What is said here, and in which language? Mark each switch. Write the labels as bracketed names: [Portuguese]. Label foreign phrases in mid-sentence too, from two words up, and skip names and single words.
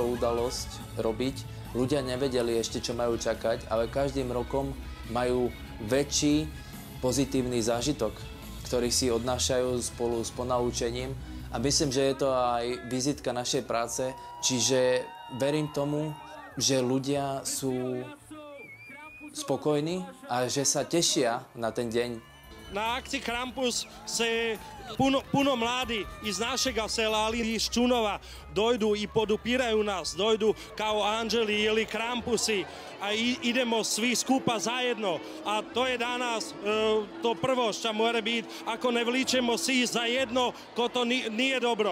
[Slovak] udalosť robiť, ľudia nevedeli ešte, čo majú čakať, ale každým rokom majú väčší pozitívny zážitok, ktorý si odnášajú spolu s ponaučením. A myslím, že je to aj vizitka našej práce, čiže verím tomu, že ľudia sú spokojní a že sa tešia na ten deň. [Croatian] Na akcii Krampus se puno mladi iz našega sela, ali iz Čunova, dojdu i podupiraju nas, dojdu kao anđeli ili Krampusi, a idemo svi skupa zajedno. A to je danas to prvo što mora biti, ako ne vličemo svi zajedno, ko to nije dobro.